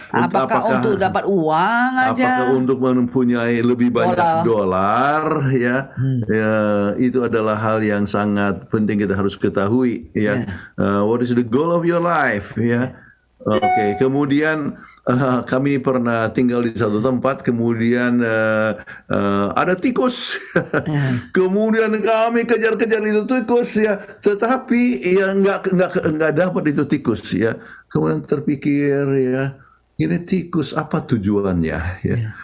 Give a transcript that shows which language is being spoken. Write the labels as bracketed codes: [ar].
[id] Apakah untuk dapat uang aja? Apakah untuk mempunyai lebih banyak dolar, ya? Ya, itu adalah hal yang sangat penting kita harus ketahui, ya. [en] What is the goal of your life, ya? [id] Oke, kemudian kami pernah tinggal di satu tempat, kemudian ada tikus. Kemudian kami kejar-kejar itu tikus, ya, tetapi ya nggak dapat itu tikus, ya. Kemudian terpikir, ya, ini tikus apa tujuannya, ya?